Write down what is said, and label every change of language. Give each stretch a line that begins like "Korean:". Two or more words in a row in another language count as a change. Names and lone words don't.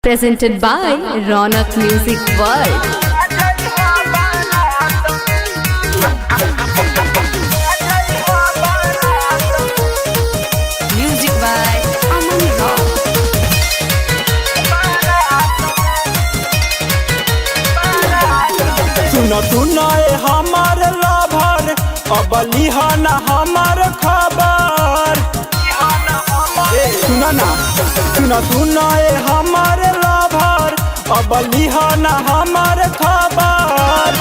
English: presented by Ronak Music World. Music by Aman Rock.
Bhojpuri: सुनो सुनो हमार लभर अब लिहाना हमार खबर। सुनो ना सुनो सुनो हमार लभर अब लिहाना हमार खबर।